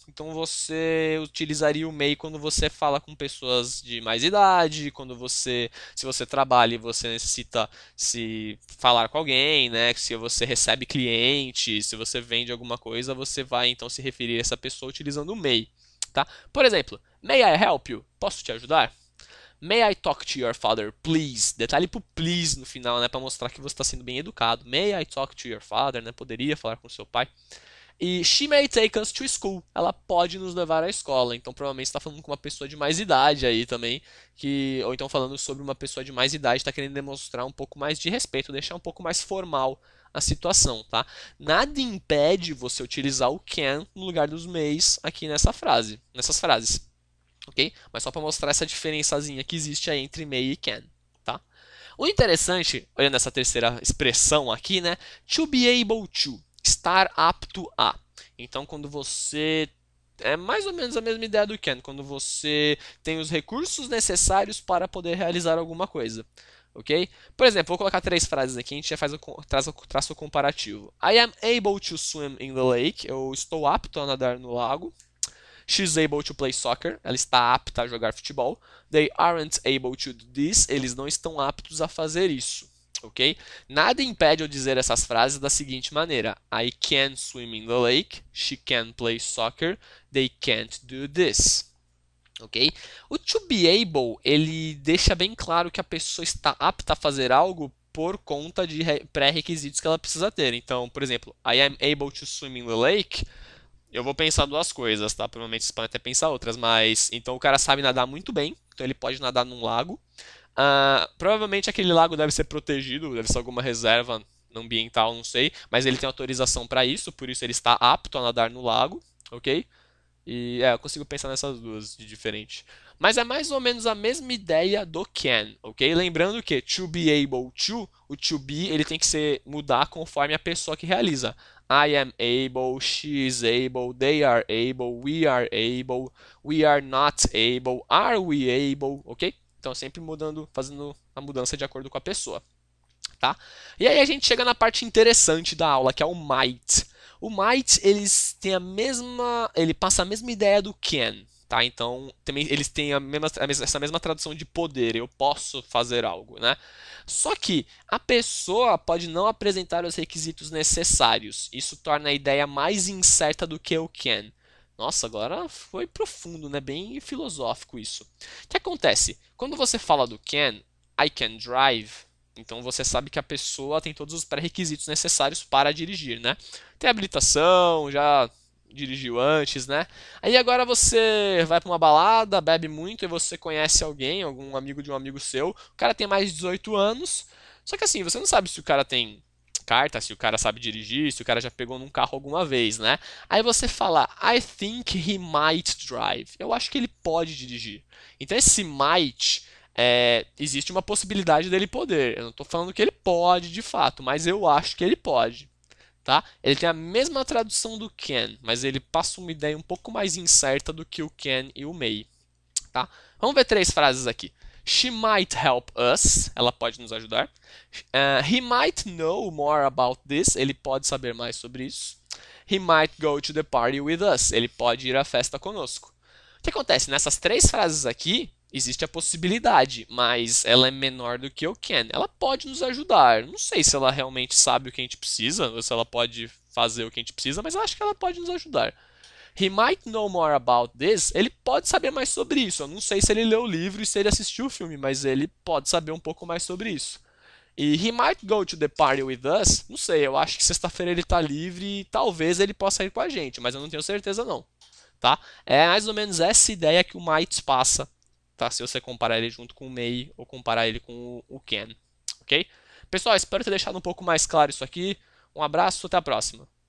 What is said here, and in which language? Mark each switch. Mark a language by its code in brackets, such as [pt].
[pt] Então você utilizaria o may quando você fala com pessoas de mais idade, se você trabalha e você necessita se falar com alguém, né? Se você recebe cliente, se você vende alguma coisa, você vai então se referir a essa pessoa utilizando o may, tá? Por exemplo, [en] may I help you? [pt] Posso te ajudar? [en] May I talk to your father, please? [pt] Detalhe pro please no final, né? Pra mostrar que você está sendo bem educado. [en] May I talk to your father, [pt] né? Poderia falar com seu pai. [en] E she may take us to school. [pt] Ela pode nos levar à escola. Então, provavelmente está falando com uma pessoa de mais idade aí também, ou então falando sobre uma pessoa de mais idade, está querendo demonstrar um pouco mais de respeito, deixar um pouco mais formal a situação, tá? Nada impede você utilizar o can no lugar dos mays aqui nessas frases, ok? Mas só para mostrar essa diferençazinha que existe aí entre may e can, tá? O interessante, olhando essa terceira expressão aqui, né? To be able to, estar apto a. Então, quando você é mais ou menos a mesma ideia do can, quando você tem os recursos necessários para poder realizar alguma coisa. Ok? Por exemplo, vou colocar três frases aqui, a gente já traça o comparativo. [en] I am able to swim in the lake. [pt] Eu estou apto a nadar no lago. [en] She's able to play soccer. [pt] Ela está apta a jogar futebol. [en] They aren't able to do this. [pt] Eles não estão aptos a fazer isso. Ok? Nada impede eu dizer essas frases da seguinte maneira: [en] I can swim in the lake. She can play soccer. They can't do this. Ok? [pt] O to be able ele deixa bem claro que a pessoa está apta a fazer algo por conta de pré-requisitos que ela precisa ter. Então, por exemplo, [en] I am able to swim in the lake. [pt] Eu vou pensar duas coisas, tá? Provavelmente vocês podem até pensar outras, mas então o cara sabe nadar muito bem, então ele pode nadar num lago. Provavelmente aquele lago deve ser protegido, deve ser alguma reserva ambiental, não sei, mas ele tem autorização para isso, por isso ele está apto a nadar no lago, ok? E eu consigo pensar nessas duas de diferente. Mas é mais ou menos a mesma ideia do can, ok? Lembrando que to be able to, o to be ele tem que mudar conforme a pessoa que realiza. [en] I am able, she is able, they are able, we are not able, are we able, ok? [pt] Então sempre mudando, fazendo a mudança de acordo com a pessoa, tá? E aí a gente chega na parte interessante da aula, que é o might. O might, ele passa a mesma ideia do can, Tá? Então, também eles têm essa mesma tradução de poder, eu posso fazer algo, né? Só que a pessoa pode não apresentar os requisitos necessários. Isso torna a ideia mais incerta do que o can. Nossa, agora foi profundo, né? Bem filosófico isso. O que acontece? Quando você fala do can, [en] I can drive, [pt] então você sabe que a pessoa tem todos os pré-requisitos necessários para dirigir, né? Tem habilitação, já dirigiu antes, né? Aí agora você vai para uma balada, bebe muito e você conhece alguém, algum amigo de um amigo seu. O cara tem mais de 18 anos. Só que assim, você não sabe se o cara tem carta, se o cara sabe dirigir, se o cara já pegou num carro alguma vez, né? Aí você fala, [en] I think he might drive. [pt] Eu acho que ele pode dirigir. Então esse might existe uma possibilidade dele poder. Eu não estou falando que ele pode de fato, mas eu acho que ele pode. Tá? Ele tem a mesma tradução do can, mas ele passa uma ideia um pouco mais incerta do que o can e o may. Tá? Vamos ver três frases aqui. [en] She might help us. [pt] Ela pode nos ajudar. [en] He might know more about this. [pt] Ele pode saber mais sobre isso. [en] He might go to the party with us. [pt] Ele pode ir à festa conosco. O que acontece? Nessas três frases aqui, existe a possibilidade, mas ela é menor do que o can. Ela pode nos ajudar. Não sei se ela realmente sabe o que a gente precisa, ou se ela pode fazer o que a gente precisa, mas eu acho que ela pode nos ajudar. [en] He might know more about this. [pt] Ele pode saber mais sobre isso. Eu não sei se ele leu o livro e se ele assistiu o filme, mas ele pode saber um pouco mais sobre isso. [en] E he might go to the party with us. [pt] Não sei, eu acho que sexta-feira ele está livre e talvez ele possa ir com a gente, mas eu não tenho certeza não. Tá? É mais ou menos essa ideia que o might passa, tá? Se você comparar ele junto com o may ou comparar ele com o can, ok? Pessoal, espero ter deixado um pouco mais claro isso aqui. Um abraço, até a próxima.